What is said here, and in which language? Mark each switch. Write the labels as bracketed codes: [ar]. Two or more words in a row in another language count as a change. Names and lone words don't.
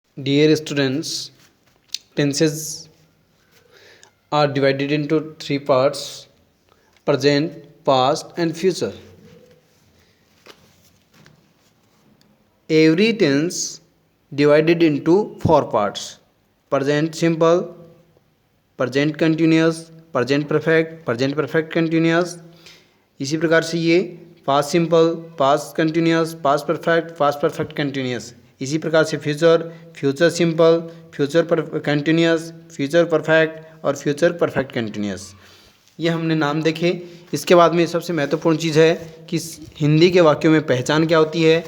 [en] Dear students, tenses are divided into three parts: present, past, and future. Every tense divided into four parts: present simple, present continuous, present perfect continuous. [hi] इसी प्रकार से ये [en] past simple, past continuous, past perfect continuous. [hi] इसी प्रकार से [en] future simple, future continuous, future perfect and future perfect continuous. [hi] ये हमने नाम देखे. इसके बाद में सबसे महत्वपूर्ण चीज़ है कि हिंदी के वाक्यों में पहचान क्या होती है.